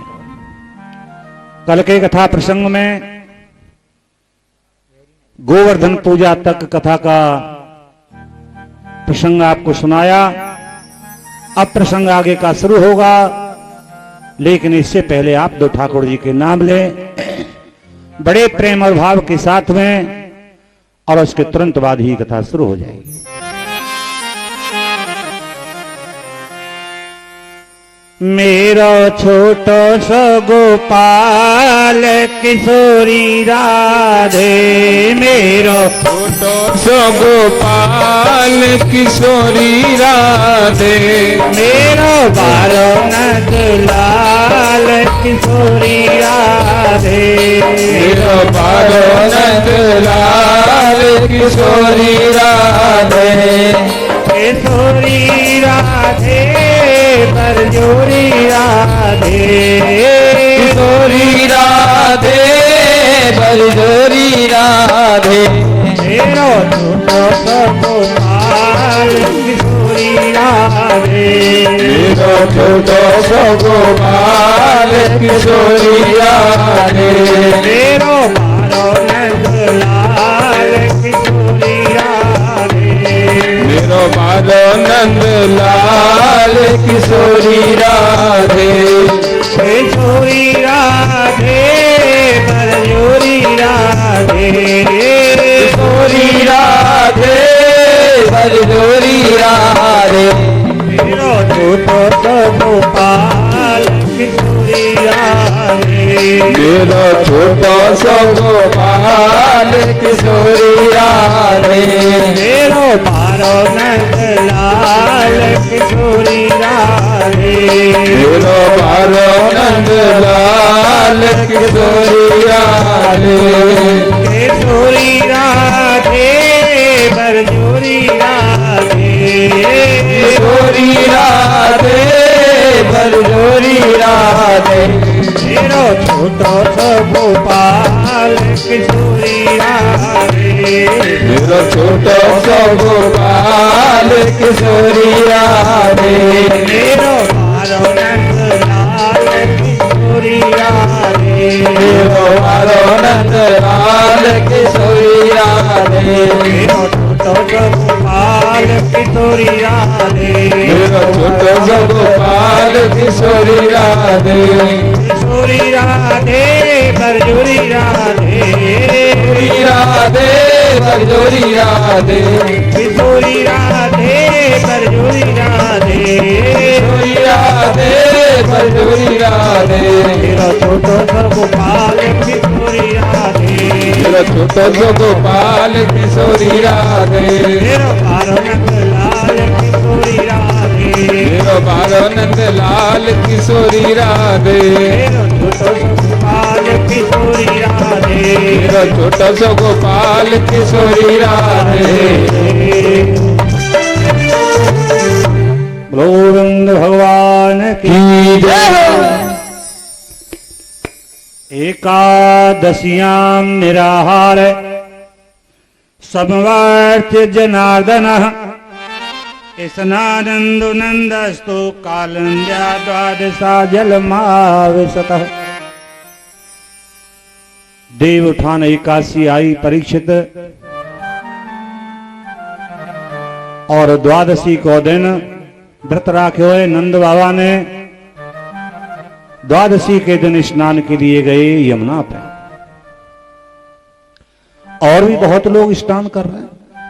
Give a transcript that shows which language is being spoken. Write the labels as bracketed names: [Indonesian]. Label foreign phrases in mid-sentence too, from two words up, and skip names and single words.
[Hindi] कल के कथा प्रसंग में गोवर्धन पूजा तक कथा का प्रसंग आपको सुनाया। अब प्रसंग आगे का शुरू होगा, लेकिन इससे पहले आप दो ठाकुर जी के नाम लें बड़े प्रेम और भाव के साथ में, और उसके तुरंत बाद ही कथा शुरू हो जाएगी। [Braj] मेरो छोटो सो गोपाल किशोरी राधे, मेरो छोटो सो गोपाल किशोरी राधे, मेरो बारो नंद लाल किशोरी राधे मेरो बारो नंद लाल किशोरी राधे किशोरी राधे बरजोरी राधे किशोरी राधे बरजोरी राधे मेरो छोटो सो गोपाल किशोरी राधे मेरो छोटो सो गोपाल किशोरी राधे मेरो बारो नंद लाल किशोरी राधे मेरो बालो नंद लाल किशोरी राधे किशोरी राधे बरजोरी राधे किशोरी राधे बरजोरी राधे मेरो छोटो सो गोपाल किशोरी राधे मेरो छोटो सो गोपाल किशोरी राधे मेरो बारो नंद लाल किशोरी राधे मेरो बारो नंद लाल किशोरी राधे किशोरी राधे बरजोरी राधे किशोरी राधे बरजोरी राधे मेरो छोटो सो गोपाल किशोरी राधे मेरो छोटो सो गोपाल किशोरी राधे मेरो बारो नंद लाल किशोरी राधे मेरो बारो नंद लाल किशोरी राधे मेरो छोटो सो गोपाल किशोरी राधे मेरो छोटो सो गोपाल किशोरी राधे किशोरी राधे बरजोरी राधे किशोरी राधे बरजोरी राधे किशोरी राधे बरजोरी राधे किशोरी राधे बरजोरी राधे मेरो छोटो सो गोपाल किशोरी राधे मेरो छोटो सो गोपाल किशोरी राधे मेरो बारो नंद लाल किशोरी राधे मेरो बारो नंद लाल किशोरी राधे मेरो छोटो सो गोपाल किशोरी राधे मेरो छोटो सो गोपाल किशोरी राधे [Sanskrit] गोविंद भगवान की एकादशियां निराहार समवर्त जनार्दन स्नानंदो नंदस्तु कालंद्या द्वादशा जलमाविशतः [Hindi] देव उठान एकादशी आई परीक्षित और द्वादशी को दिन व्रत राखे हुए नंद बाबा ने द्वादशी के दिन स्नान के लिए गए यमुना पे और भी बहुत लोग स्नान कर रहे हैं।